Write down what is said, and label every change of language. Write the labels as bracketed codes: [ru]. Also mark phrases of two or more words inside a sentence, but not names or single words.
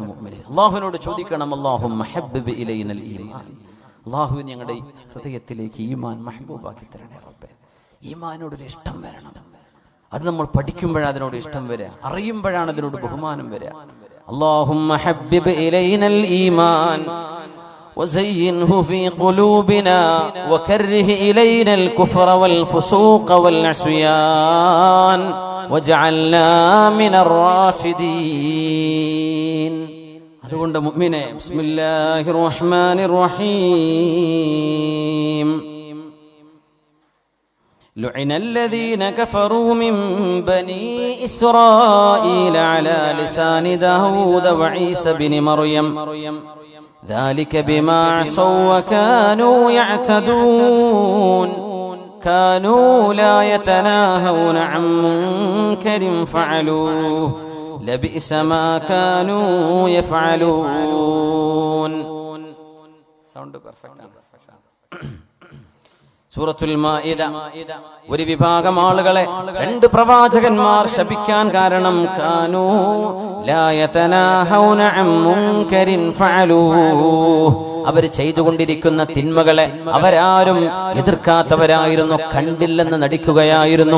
[ml] മുഅ്മിനേ, അല്ലാഹുവിനോട് ചോദിക്കണം, [ar] اللهم حبب إلينا الإيمان, [ml] അല്ലാഹു ഞങ്ങളുടെ ഹൃദയത്തിലേക്ക് ഈമാൻ മഹ്ബൂബാക്കി തരണേ റബ്ബേ. ഈമാനോടൊരു ഇഷ്ടം വരണം. അത് നമ്മൾ പഠിക്കുമ്പോഴാണ് അതിനോട് ഇഷ്ടം വരിക, അറിയുമ്പോഴാണ് അതിനോട് ബഹുമാനം വരിക. [ar] اللهم حبب إلينا الإيمان وزينه في قلوبنا وكره إلينا الكفر والفسوق والعصيان وجعلنا من الراشدين. [ml] അതുകൊണ്ട് മുഅ്മിനേ, [ar] بسم الله الرحمن الرحيم. لعن الذين كفروا من بني إسرائيل على لسان داود وعيسى بن مريم ذلك بما عصوا وكانوا يعتدون كانوا لا يتناهون عن منكر فعلوه لبئس ما كانوا يفعلون. [en] sound perfect [ml] ആണ്. സൂറത്തുൽ മാഇദ ഒരു വിഭാഗം ആളുകളെ 2 പ്രവാചകന്മാർ ശപിക്കാൻ കാരണം, [ar] كانوا لا يتناهون عن منكر فعلوه, [ml] അവർ ചെയ്തുകൊണ്ടിരിക്കുന്ന തിന്മകളെ അവരാരും എതിർക്കാത്തവരായിരുന്നു, കണ്ടില്ലെന്ന് നടിക്കുകയായിരുന്നു.